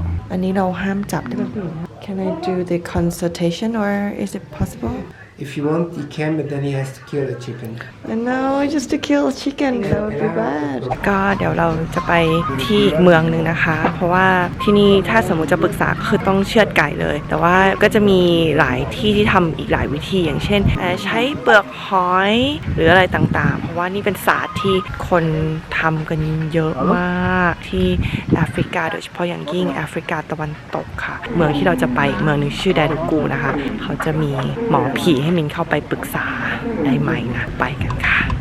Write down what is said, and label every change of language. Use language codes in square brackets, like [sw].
[th] อันนี้เราห้ามจับได้ไหมผู้หญิง [en] Can I do the consultation or is it possible? If you want, he can, but then he has to kill a chicken. No, just to kill chicken. That would be bad. [th] ก็เดี๋ยวเราจะไปที่อีกเมืองหนึ่งนะคะ เพราะว่าที่นี่ถ้าสมมติจะปรึกษาคือต้องเชือดไก่เลย แต่ว่าก็จะมีหลายที่ที่ทำอีกหลายวิธีอย่างเช่นใช้เปลือกหอยหรืออะไรต่างๆ เพราะว่านี่เป็นศาสตร์ที่คนทำกันเยอะมากที่แอฟริกาโดยเฉพาะอย่างยิ่งแอฟริกาตะวันตกค่ะ เมืองที่เราจะไปอีกเมืองหนึงชื่อไดรูกูนะคะเขาจะมีหมอผีให้มินเข้าไปปรึกษาได้ไหมนะไปกันค่ะ